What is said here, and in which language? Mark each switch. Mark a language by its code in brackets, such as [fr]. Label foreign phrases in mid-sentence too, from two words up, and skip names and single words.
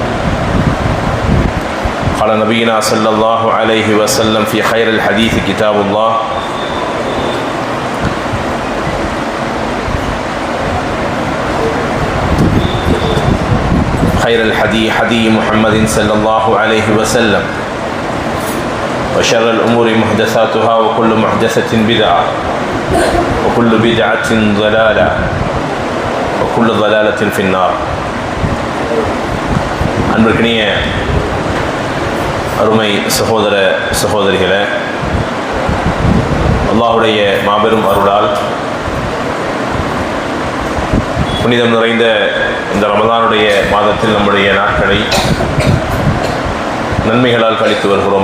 [ar] قال نبينا صلى الله عليه وسلم في خير الحديث كتاب الله خير الحديث حديث محمد صلى الله عليه وسلم وشر الأمور محدثاتها وكل محدثة بدعة وكل بدعة ضلالة وكل ضلالة في النار. [ta] அன்பிற்கினிய அருமை சகோதர சகோதரிகளே, அல்லாஹுடைய மாபெரும் அருளால் புனிதம் நிறைந்த இந்த ரமதானுடைய மாதத்தில் நம்முடைய நாட்களை நன்மைகளால் கழித்து வருகிறோம்.